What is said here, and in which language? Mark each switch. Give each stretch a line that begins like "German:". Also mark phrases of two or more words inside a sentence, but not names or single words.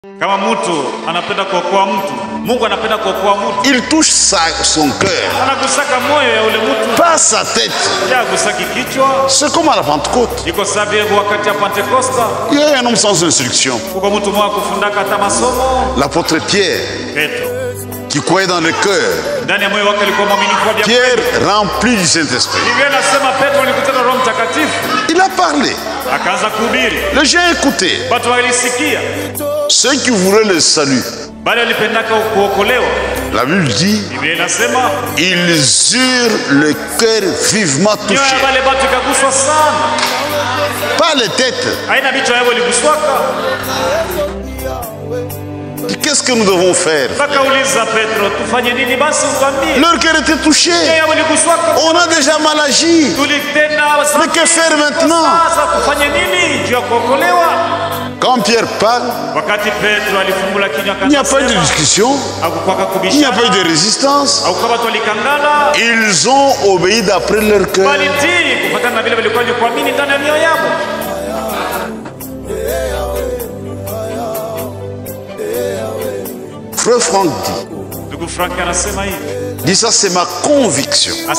Swahili: Kama mtu anapenda kuokoa mtu, Mungu anapenda kuokoa mtu.
French: Il touche son cœur.
Swahili: Anagusaka moyo ya ule mtu.
French: Pas sa tête.
Swahili: Anagusaki kichwa.
French: C'est comme à la Pentecôte.
Swahili: Iko sababu wakati ya Pentecoste.
French: Il y a un homme sans instruction.
Swahili: Kuko mtu mmoja kufundaka hata masomo.
French: L'apôtre Pierre.
Swahili: Petro.
French: Qui croyait dans le cœur.
Swahili: Ndani ya moyo wake alikuwa mwaminifu wa Biblia.
French: Pierre rempli du Saint-Esprit.
Swahili: Biblia inasema Petro alikutana Roho Mtakatifu.
French: Il a parlé.
Swahili: Akaanza kuhubiri.
French: Les gens écoutaient.
Swahili: Watu walisikia.
French: Ceux qui voulaient le salut.
Swahili: Bali walipendaka kuokolewa.
French: La Bible dit,
Swahili: Biblia inasema
French: ils eurent le cœur vivement touché.
Swahili: wale watu kaguswa sana.
French: Pas les têtes.
Swahili: Haina bicho yao iliguswaka.
French: Qu'est-ce que nous devons faire?
Swahili: Bakauliza Petro, tufanye nini basi ukwambie?
French: Leur cœur était touché.
Swahili: Yao iliguswaka.
French: On a déjà mal agi. Mais que faire maintenant?
Swahili: Sasa kufanye nini juu ya kuokolewa?
French: Quand Pierre parle,
Swahili: Wakati Petro alifungula kinywa
French: il n'y a pas eu de discussion, il n'y a pas eu de résistance. Ils ont obéi d'après leur cœur. Frère Franck dit ça, c'est ma conviction.